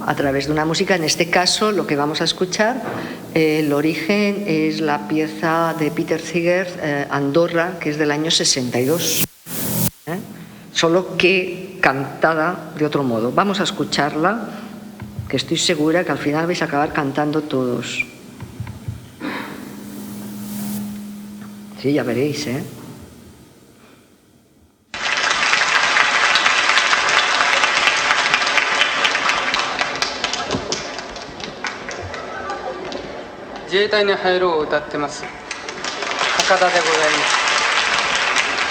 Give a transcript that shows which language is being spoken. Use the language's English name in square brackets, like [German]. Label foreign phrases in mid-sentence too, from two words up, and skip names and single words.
[Spanish] A través de una música, en este caso, lo que vamos a escuchar, el origen es la pieza de Peter Seeger, Andorra, que es del año 62. Solo que cantada de otro modo. Vamos a escucharla, que estoy segura que al final vais a acabar cantando todos. Sí, ya veréis, ¿eh? [Japanese] 自衛隊に入ろうを歌ってます。博多でございます。